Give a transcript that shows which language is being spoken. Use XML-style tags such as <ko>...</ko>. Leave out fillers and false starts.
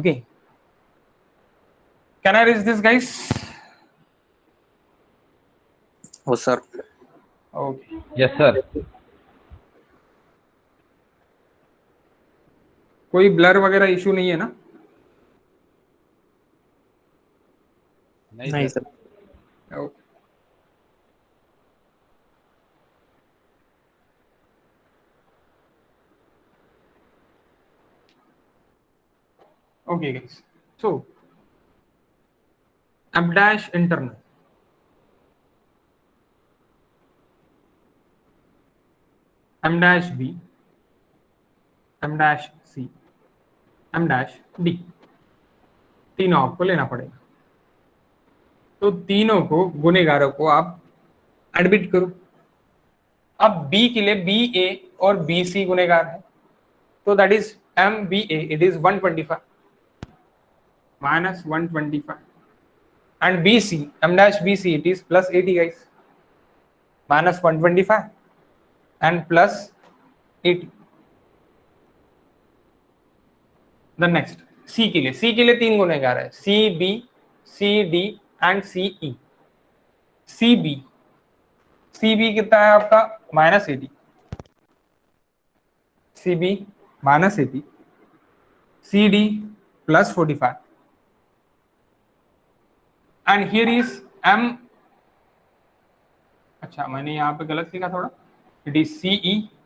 <en>Okay, can I reach this guys?</en> <hi>हो sir. Okay,</hi> <en>Yes sir.</en> <hi>कोई blur वगैरह issue नहीं है ना? नहीं sir.</hi> <en>okay, okay guys, so m dash internal, m dash b, m dash c, m dash d,</en> <hi>तीनों आपको लेना पड़ेगा। तो तीनों को गुनेगारों को आप एडमिट करो। अब b के लिए बी ए और बी सी गुनेगार है, तो</hi> <en>That is m b a, it is 125 minus 125, and bc, m dash bc, it is plus 80 guys, minus 125 and plus 80।</en> <hi>the next c के लिए तीन गुनेगार है, c b c d and c e। c b कितना है आपका, minus 80, c b minus 80, c d plus 45</hi> <en>and here is m,</en> <hi>अच्छा मैंने यहाँ पे गलत लिखा थोड़ा,</hi> <en>It is CE।</en>